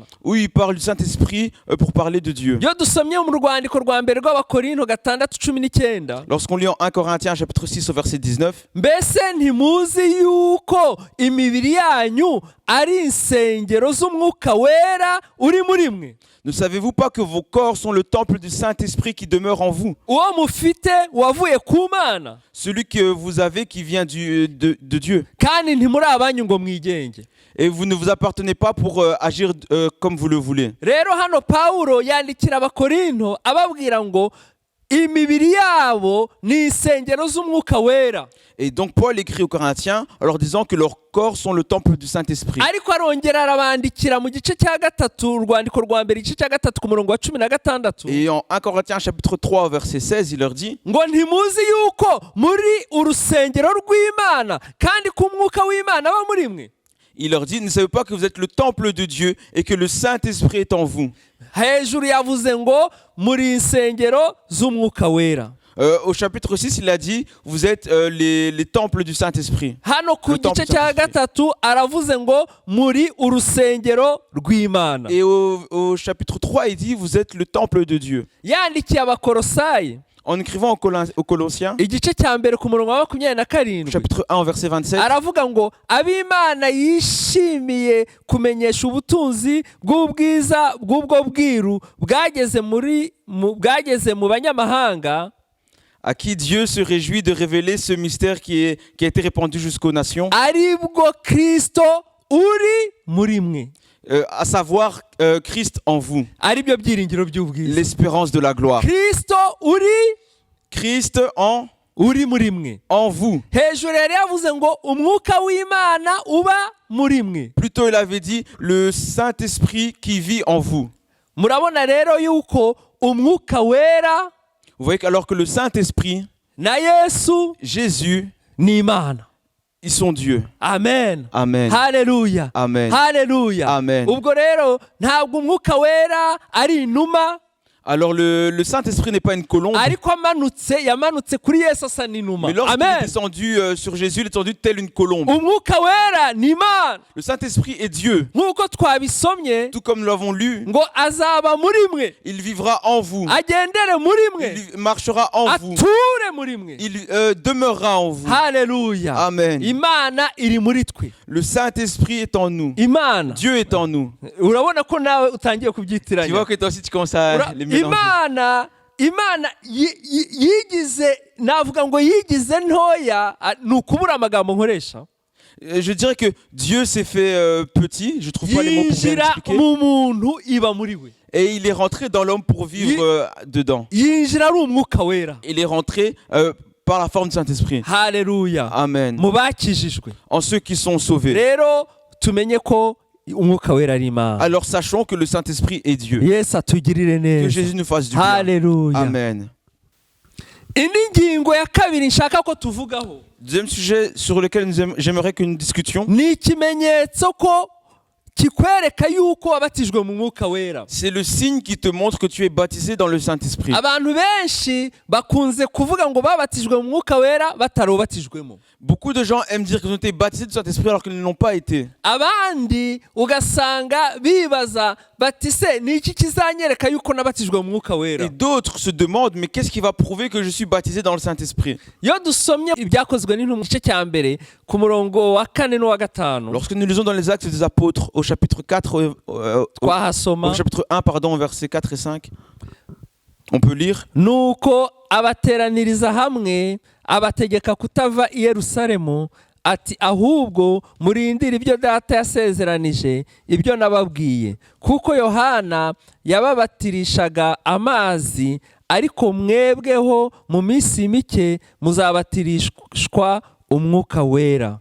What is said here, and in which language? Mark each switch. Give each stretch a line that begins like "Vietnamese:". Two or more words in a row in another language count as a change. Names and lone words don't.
French: Ou il parle du Saint-Esprit pour parler de Dieu.
Kinyarwanda: Iyo dusomye mu rwandiko rwa mbere rw'Abakorinto 6:19,
French: Lorsqu'on lit en 1 Corinthiens chapitre 6 au verset 19,
Kinyarwanda: mbese ntimuzi yuko imibiri yanyu ari insengero z'umwuka wera uri muri mwe?
French: ne savez-vous pas que vos corps sont le temple du Saint-Esprit qui demeure en vous?
Kinyarwanda: Uwo mufite wavuye ku Mana,
French: Celui que vous avez qui vient de Dieu.
Kinyarwanda: kandi ntimuri abanyu ngo mwigenge.
French: Et vous ne vous appartenez pas pour agir comme vous le voulez.
Kinyarwanda: Rero hano Pawulo yandikira Abakorinto ababwira ngo imibiri yabo ni insengero z'umwuka wera.
French: Et donc Paul écrit aux Corinthiens en leur disant que leurs corps sont le temple du Saint-Esprit.
Kinyarwanda: Ariko arongera arabandikira mu gice cya gatatu, urwandiko rwa mbere igice cya gatatu ku murongo wa 16,
French: Et en 1 Corinthiens chapitre 3 au verset 16, il leur dit
Kinyarwanda: ngo ntimuzi yuko muri urusengero rw'Imana kandi ko umwuka w'Imana aba muri mwe?
French: ne savez pas que vous êtes le temple de Dieu et que le Saint-Esprit est en vous.
Kinyarwanda: Hejuru yavuze ngo muri insengero z'umwuka wera.
French: Au chapitre 6, il a dit vous êtes les temples du Saint-Esprit.
Kinyarwanda: Hano ku
French: Le temple
Kinyarwanda: gice cya
French: Saint-Esprit.
Kinyarwanda: gatatu aravuze ngo muri urusengero rw'Imana.
French: Et au chapitre 3, il dit vous êtes le temple de Dieu.
Kinyarwanda: Yandikiye Abakolosayi
French: En écrivant aux Colossiens,
Kinyarwanda: igice cya mbere ku murongo wa 27,
French: chapitre 1 au verset 27,
Kinyarwanda: aravuga ngo ab'Imana yishimiye kumenyesha ubutunzi bw'ubwiza bw'ubwo bwiru bwageze mu banyamahanga,
French: à qui Dieu se réjouit de révéler ce mystère qui a été répandu jusqu'aux nations,
Kinyarwanda: aribwo Kristo uri muri mwe,
French: à savoir Christ en vous,
Kinyarwanda: aribyo byiringiro by'ubwiza.
French: l'espérance de la gloire.
Kinyarwanda: Kristo
French: Christ
Kinyarwanda: uri muri mwe.
French: en vous.
Kinyarwanda: Hejuru yari yavuze ngo umwuka w'Imana uba muri mwe.
French: Plutôt, il avait dit le Saint-Esprit qui vit en vous.
Kinyarwanda: Murabona rero yuko umwuka wera
French: Vous voyez qu'alors que le Saint-Esprit,
Kinyarwanda: na Yesu
French: Jésus,
Kinyarwanda: ni Imana.
French: ils sont Dieu. Amen. Amen. Haleluya. Amen. Haleluya. Amen.
Kinyarwanda: Ubwo rero ntabwo umwuka wera ari inuma,
French: Alors le Saint-Esprit n'est pas une colombe,
Kinyarwanda: ariko yamanutse kuri Yesu asa n'inuma.
French: mais lorsqu'il est Amen. descendu sur Jésus, il est descendu telle une colombe.
Kinyarwanda: Umwuka wera ni Imana.
French: Le Saint-Esprit est Dieu.
Kinyarwanda: Nk'uko twabisomye
French: Tout comme nous l'avons lu,
Kinyarwanda: ngo azaba muri mwe,
French: il vivra en vous.
Kinyarwanda: agendere muri mwe,
French: Il marchera en vous.
Kinyarwanda: ature muri mwe.
French: Il demeurera en vous. Haleluya. Amen.
Kinyarwanda: Imana iri muri twe.
French: Le Saint-Esprit est en nous.
Kinyarwanda: Imana.
French: Dieu est en nous.
Kinyarwanda: Urabona ko nawe utangiye
French: Tu
Kinyarwanda: kubyitiranya.
French: vois que toi aussi tu commences à les mélanger.
Kinyarwanda: Imana navuga ngo yigize ntoya, ni ukubura amagambo nkoresha.
French: Je dirais que Dieu s'est fait petit, je trouve pas les mots pour bien
Kinyarwanda: Yinjira
French: l'expliquer.
Kinyarwanda: mu muntu iba muri we.
French: Et il est rentré dans l'homme pour vivre dedans.
Kinyarwanda: Yinjira ari umwuka wera.
French: Il est rentré par la forme du Saint-Esprit. Haleluya. Amen.
Kinyarwanda: Mu bakijijwe.
French: En ceux qui sont sauvés.
Kinyarwanda: Rero tumenye ko umwuka wera ari Imana.
French: Alors sachons que le Saint-Esprit est Dieu.
Kinyarwanda: Yesu atugirire
French: Que
Kinyarwanda: neza.
French: Jésus nous fasse du bien. Haleluya. Amen.
Kinyarwanda: Indi ngingo ya kabiri nshaka ko tuvugaho
French: Deuxième sujet sur lequel j'aimerais que nous discutions,
Kinyarwanda: ni ikimenyetso ko kikwereka yuko wabatijwe mu mwuka wera.
French: c'est le signe qui te montre que tu es baptisé dans le Saint-Esprit.
Kinyarwanda: Abantu benshi bakunze kuvuga ngo babatijwe mu mwuka wera batarobatijwemo.
French: Beaucoup de gens aiment dire qu'ils ont été baptisés du Saint-Esprit alors qu'ils ne l'ont pas été.
Kinyarwanda: Abandi ugasanga bibaza bati se ni iki kizanyereka yuko nabatijwe mu mwuka wera.
French: Et d'autres se demandent, mais qu'est-ce qui va prouver que je suis baptisé dans le Saint-Esprit?
Kinyarwanda: Iyo dusomye ibyakozwe n'intumwa igice cya mbere ku murongo wa 4 n'uwa 5,
French: Lorsque nous lisons dans les Actes des Apôtres au chapitre 4,
Kinyarwanda: twahasoma
French: au chapitre 1, pardon, versets 4 et 5, on peut lire
Kinyarwanda: nuko abateraniriza hamwe abategeka kutava i Yerusalemu, ati ahubwo murindire ibyo data yasezeranije, ibyo nababwiye, kuko Yohana yababatirishaga amazi, ariko mwebweho mu minsi mike muzabatirishwa umwuka wera.